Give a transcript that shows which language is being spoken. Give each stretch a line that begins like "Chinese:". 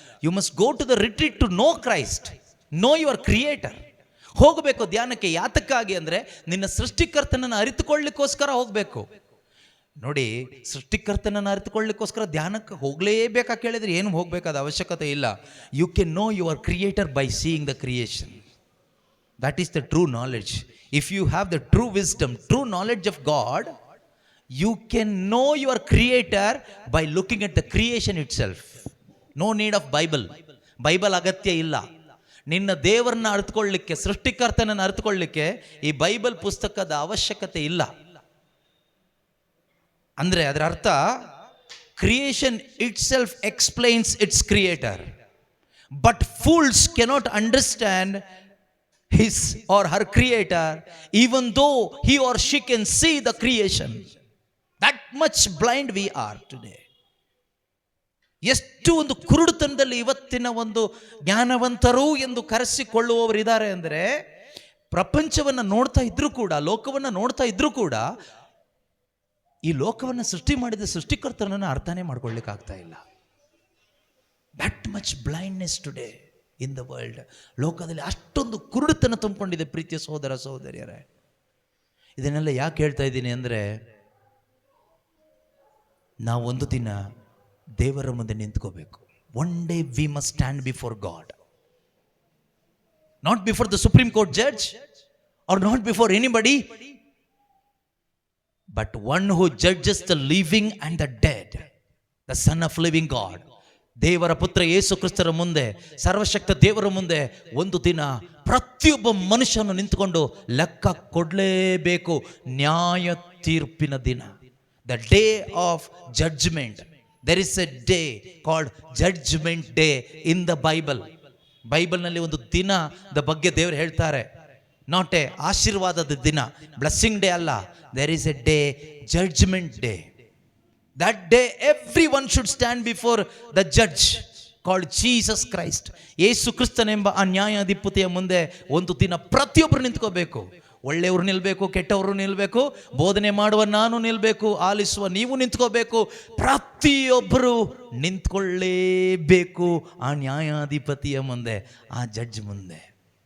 English: You must go to the retreat to know Christ, know your creator.
Kannada: ಹೋಗಬೇಕು ಧ್ಯಾನಕ್ಕೆ. ಯಾತಕ್ಕಾಗಿ ಅಂದರೆ ನಿನ್ನ ಸೃಷ್ಟಿಕರ್ತನನ್ನು ಅರಿತುಕೊಳ್ಳಿಕ್ಕೋಸ್ಕರ ಹೋಗಬೇಕು. ನೋಡಿ, ಸೃಷ್ಟಿಕರ್ತನನ್ನು ಅರಿತುಕೊಳ್ಳಿಕ್ಕೋಸ್ಕರ ಧ್ಯಾನಕ್ಕೆ ಹೋಗಲೇಬೇಕಾ ಕೇಳಿದರೆ ಏನು ಹೋಗಬೇಕಾದ ಅವಶ್ಯಕತೆ ಇಲ್ಲ.
English: You can know your creator by seeing the creation. That is the true knowledge. If you have the true wisdom, true knowledge of God, you can know your creator by looking at the creation itself. No need of Bible
Kannada: ಅಗತ್ಯ ಇಲ್ಲ. ನಿನ್ನ ದೇವರನ್ನ ಅರಿತುಕೊಳ್ಳಲಿಕ್ಕೆ, ಸೃಷ್ಟಿಕರ್ತನನ್ನು ಅರಿತುಕೊಳ್ಳಲಿಕ್ಕೆ ಈ Bible ಪುಸ್ತಕದ ಅವಶ್ಯಕತೆ ಇಲ್ಲ. ಅಂದರೆ ಅದರ ಅರ್ಥ
English: Creation itself explains its creator. But fools cannot understand his or her creator, even though he or she can see the creation. That much blind we are today.
Kannada: ಎಷ್ಟು ಒಂದು ಕುರುಡುತನದಲ್ಲಿ ಇವತ್ತಿನ ಒಂದು ಜ್ಞಾನವಂತರು ಎಂದು ಕರೆಸಿಕೊಳ್ಳುವವರಿದ್ದಾರೆ ಅಂದರೆ, ಪ್ರಪಂಚವನ್ನು ನೋಡ್ತಾ ಇದ್ರೂ ಕೂಡ, ಲೋಕವನ್ನು ನೋಡ್ತಾ ಇದ್ರೂ ಕೂಡ, ಈ ಲೋಕವನ್ನು ಸೃಷ್ಟಿ ಮಾಡಿದ ಸೃಷ್ಟಿಕರ್ತನನ್ನು ಅರ್ಥನೇ ಮಾಡ್ಕೊಳ್ಳಿಕ್ಕೆ ಆಗ್ತಾ ಇಲ್ಲ.
English: That much blindness today in the world.
Kannada: ಲೋಕದಲ್ಲಿ ಅಷ್ಟೊಂದು ಕುರುಡುತನ ತುಂಬಿಕೊಂಡಿದೆ ಪ್ರೀತಿಯ ಸಹೋದರ ಸಹೋದರಿಯರೇ. ಇದನ್ನೆಲ್ಲ ಯಾಕೆ ಹೇಳ್ತಾ ಇದ್ದೀನಿ ಅಂದರೆ, ನಾವು ಒಂದು ದಿನ ದೇವರ ಮುಂದೆ ನಿಂತ್ಕೋಬೇಕು.
English: One day we must stand before God, not before the Supreme Court judge or not before anybody, but one who judges the living and the dead, the Son of living God.
Kannada: ದೇವರ ಪುತ್ರ ಯೇಸು ಕ್ರಿಸ್ತರ ಮುಂದೆ, ಸರ್ವಶಕ್ತ ದೇವರ ಮುಂದೆ ಒಂದು ದಿನ ಪ್ರತಿಯೊಬ್ಬ ಮನುಷ್ಯನು ನಿಂತುಕೊಂಡು ಲೆಕ್ಕ ಕೊಡಲೇಬೇಕು. ನ್ಯಾಯ ತೀರ್ಪಿನ ದಿನ,
English: The day of judgment. There is a day called Judgment Day in the Bible.
Kannada: ಬೈಬಲ್ನಲ್ಲಿ ಒಂದು ದಿನದ ಬಗ್ಗೆ ದೇವರು ಹೇಳ್ತಾರೆ.
English: not a
Kannada: ಆಶೀರ್ವಾದದ ದಿನ,
English: blessing day
Kannada: ಅಲ್ಲ.
English: There is a day, Judgment Day. That day everyone should stand before the judge called Jesus Christ.
Kannada: ಯೇಸು ಕ್ರಿಸ್ತನೆಂಬ ಆ ನ್ಯಾಯಾಧಿಪತಿಯ ಮುಂದೆ ಒಂದು ದಿನ ಪ್ರತಿಯೊಬ್ಬರು ನಿಂತ್ಕೋಬೇಕು. ಒಳ್ಳೆಯವರು ನಿಲ್ಲಬೇಕು, ಕೆಟ್ಟವರು ನಿಲ್ಲಬೇಕು, ಬೋಧನೆ ಮಾಡುವ ನಾನು ನಿಲ್ಲಬೇಕು, ಆಲಿಸುವ ನೀವು ನಿಂತ್ಕೋಬೇಕು. ಪ್ರತಿಯೊಬ್ಬರು ನಿಂತ್ಕೊಳ್ಳೇಬೇಕು ಆ ನ್ಯಾಯಾಧಿಪತಿಯ ಮುಂದೆ, ಆ ಜಡ್ಜ್ ಮುಂದೆ.